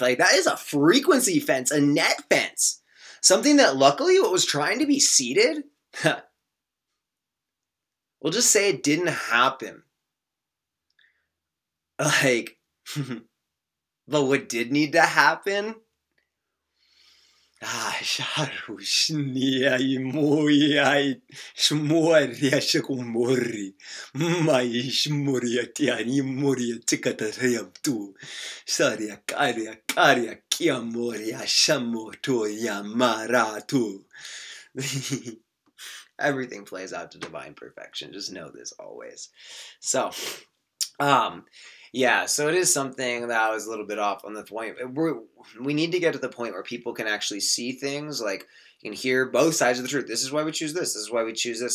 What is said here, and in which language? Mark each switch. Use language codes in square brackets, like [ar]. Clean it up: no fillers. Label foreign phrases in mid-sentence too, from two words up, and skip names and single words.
[en] Like, that is a frequency fence, a net fence. Something that luckily what was trying to be seeded, we'll just say it didn't happen. Like, but what did need to happen? Sharushnia imoyai shmoria shakumori mai shmoria tiani moria tikatariam tu saria karia kiamoria shamoto yamaratu. Everything plays out to divine perfection. Just know this always. So, yeah, so it is something that I was a little bit off on the point. We need to get to the point where people can actually see things, like you can hear both sides of the truth. This is why we choose this. This is why we choose this.